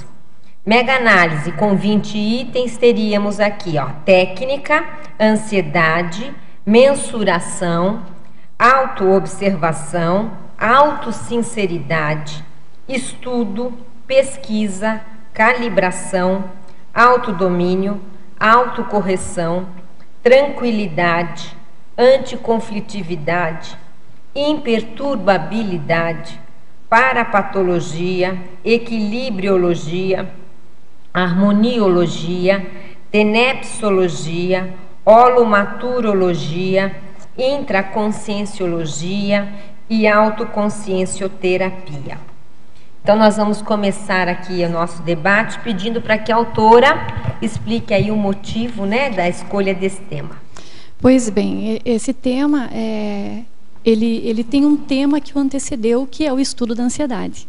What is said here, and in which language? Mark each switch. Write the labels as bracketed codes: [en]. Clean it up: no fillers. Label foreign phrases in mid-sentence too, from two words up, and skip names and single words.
[pt] Mega análise com 20 itens, teríamos aqui, técnica, ansiedade, mensuração, autoobservação, autossinceridade, estudo, pesquisa, calibração, autodomínio, autocorreção, tranquilidade, anticonflitividade, imperturbabilidade, parapatologia, equilibriologia, harmoniologia, tenepsologia, holomaturologia, intraconscienciologia e autoconsciencioterapia. Então, nós vamos começar aqui o nosso debate pedindo para que a autora explique aí o motivo, da escolha desse tema. Pois bem, esse tema, ele tem um tema que o antecedeu, que é o estudo da ansiedade.